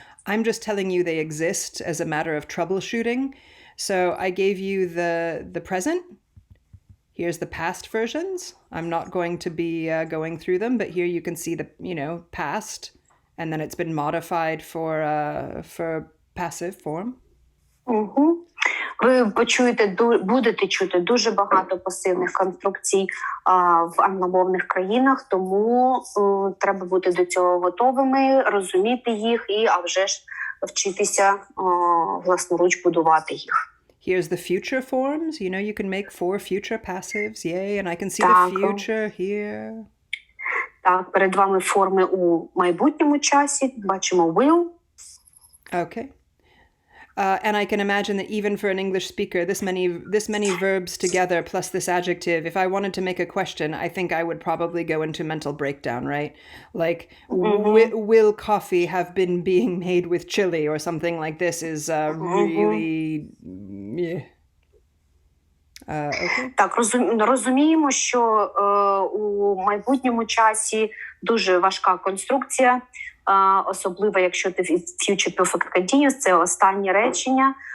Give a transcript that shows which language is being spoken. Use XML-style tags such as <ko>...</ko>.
<en>I'm just telling you they exist as a matter of troubleshooting. So I gave you the present. Here's the past versions. I'm not going to be going through them, but here you can see the, past, and then it's been modified for passive form.</en> <uk>Ви будете чути дуже багато пасивних конструкцій в англомовних країнах, тому треба бути до цього готовими, розуміти їх і, а вже ж, вчитися власноруч будувати їх.</uk> <en>Here's the future forms. You can make 4 future passives. Yay, and I can see the future here.</en> <uk>Так, перед вами форми у майбутньому часі. Бачимо will.</uk> <en>Okay. And I can imagine that even for an English speaker, this many verbs together plus this adjective, if I wanted to make a question, I think I would probably go into mental breakdown, right? Like, will coffee have been being made with chili or something like this is really... Yeah. Okay.</en> <uk>Так, розуміємо, що у майбутньому часі дуже важка конструкція. особливо якщо ти future perfect continuous, це останнє речення.</uk>